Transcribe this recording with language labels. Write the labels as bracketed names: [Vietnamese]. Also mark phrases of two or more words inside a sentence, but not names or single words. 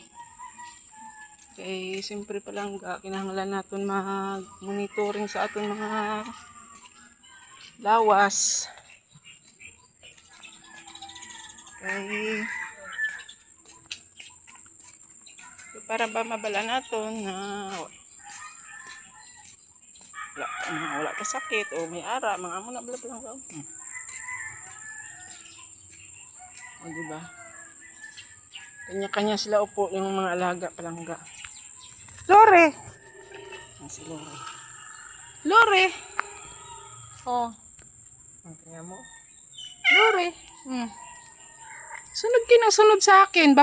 [Hiligaynon] Kaya siyempre palangga, kinahanglan natin mag-monitoring sa aton mga lawas. Kaya para ba mabala natin na wala ka sakit o may ara, mga amo na bala palangga. O diba? Kanya-kanya sila upo yung mga alaga palangga. Lore! Si Lore. Lore! Oh. Kaya mo. Lore! Sunod sa akin.